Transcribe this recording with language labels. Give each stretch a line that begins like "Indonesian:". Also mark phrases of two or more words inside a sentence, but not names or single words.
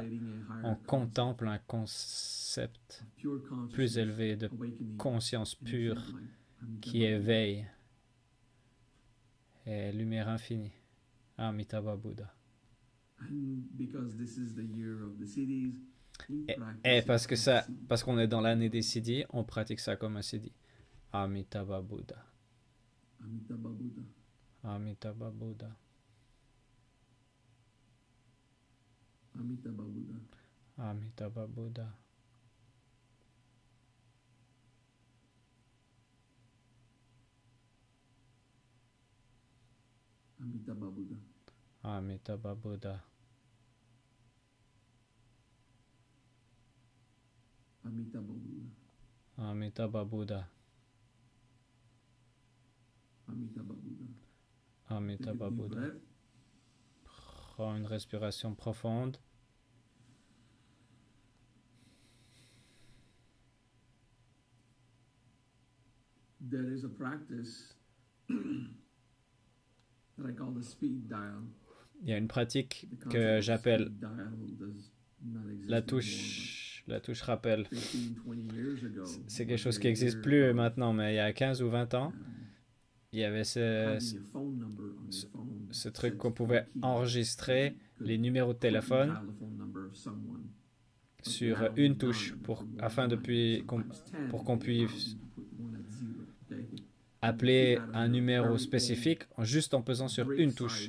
French: On contemple un concept plus élevé de conscience pure qui éveille et lumière infinie. Amitabha Buddha. Et parce qu'on est dans l'année des siddhis, on pratique ça comme un siddhi. Amitabha Buddha. Amitabha Buddha. Amitabha Buddha. Amitabha Buddha. Amitabha Buddha. Amitabha Buddha. Amitabha Buddha. Amitabha Buddha. Amitabha Buddha. Amitabha Buddha. Amitabha Buddha. Prends une respiration profonde.
English: There is a practice that I call the speed dial.
French: Il y a une pratique que j'appelle la touche rappel. C'est quelque chose qui n'existe plus maintenant, mais il y a 15 ou 20 ans, il y avait ce truc qu'on pouvait enregistrer les numéros de téléphone sur une touche pour qu'on puisse appeler un numéro spécifique juste en pesant sur une touche.